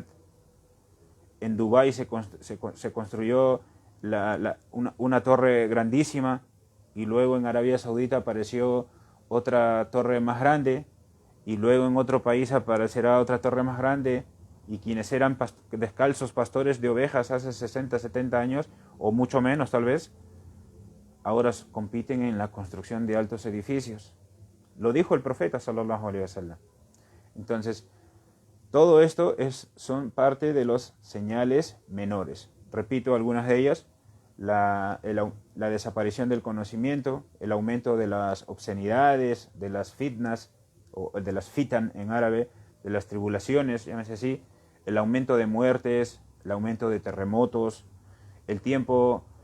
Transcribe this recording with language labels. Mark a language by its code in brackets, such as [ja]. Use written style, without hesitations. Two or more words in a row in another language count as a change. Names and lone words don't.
[es] En Dubái se construyó una torre grandísima, y luego en Arabia Saudita apareció otra torre más grande, y luego en otro país aparecerá otra torre más grande, y quienes eran descalzos pastores de ovejas hace 60, 70 años, o mucho menos tal vez, ahora compiten en la construcción de altos edificios. Lo dijo el profeta [ar] صلى الله عليه وسلم. [es] Entonces, todo esto son parte de las señales menores. Repito algunas de ellas: la desaparición del conocimiento, el aumento de las obscenidades, de las fitnas, o de las fitan en árabe, de las tribulaciones, llámese así, el aumento de muertes, el aumento de terremotos, el tiempo